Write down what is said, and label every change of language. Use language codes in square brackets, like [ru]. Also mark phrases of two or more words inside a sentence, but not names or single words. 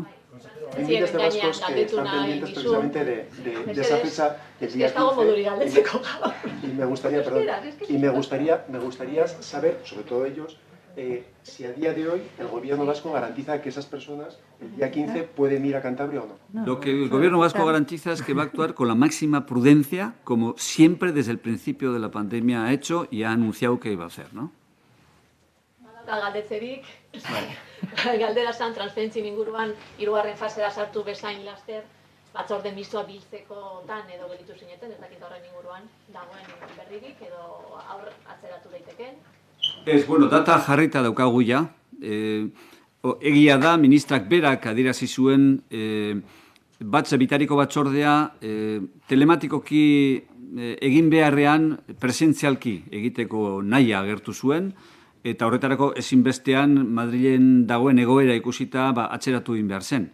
[es] Hay miles de vascos que están pendientes precisamente de esa fecha del día 15 y me gustaría saber, sobre todo ellos, si a día de hoy el gobierno vasco garantiza que esas personas el día 15 pueden ir a Cantabria o no. Lo que el gobierno vasco garantiza es que va a actuar con la máxima prudencia, como siempre desde el principio de la pandemia ha hecho y ha anunciado que iba a hacer, ¿no? [eu] Galdetzerik, galdera zan transferentzien inguruan hirugarren fasera sartu bezain laster, batzorde mistoa biltzekotan edo gelditu zineten, ez dakit horren inguruan dagoen berririk edo aurre atzeratu daiteken. Bueno, data jarrita daukagu ja. Egia da, ministrak berak adierazi zuen bitariko batzordea telematikoki egin beharrean presentzialki egiteko nahia agertu zuen, eta horretarako ezinbestean Madrilen dagoen egoera ikusita atzeratu egin behar zen.